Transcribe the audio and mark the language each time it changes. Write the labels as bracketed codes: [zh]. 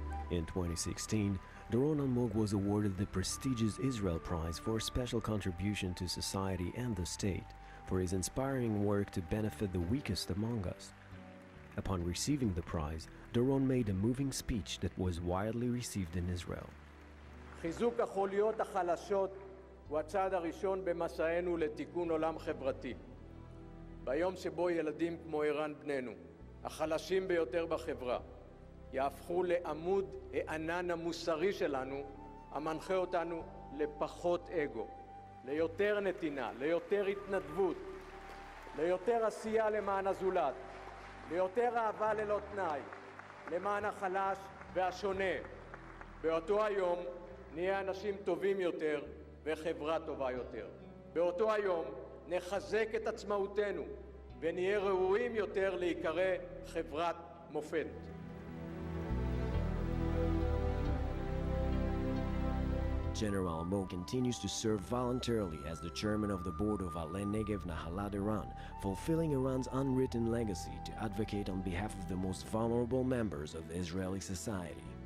[en] In 2016, Doron Almog was awarded the prestigious Israel Prize for special contribution to society and the state for his inspiring work to benefit the weakest among us. Upon receiving the prize, Doron made a moving speech that was widely received in Israel. [he] חיזוק החוליות החלשות הוא הצעד הראשון במסענו לתיקון עולם חברתי. ביום שבו ילדים כמו ערן בננו, החלשים ביותר בחברה, יהפכו לעמוד הענן המוסרי שלנו, המנחה אותנו לפחות אגו, ליותר נתינה, ליותר התנדבות, ליותר עשייה למען הזולת, ליותר אהבה ללא תנאי, למען החלש והשונה. באותו היום נהיה אנשים טובים יותר וחברה טובה יותר. באותו היום נחזק את עצמאותנו ונהיה ראויים יותר להיקרא חברת מופת. [en] General Almog continues to serve voluntarily as the chairman of the board of Ale Negev Nahalad Iran, fulfilling Iran's unwritten legacy to advocate on behalf of the most vulnerable members of Israeli society.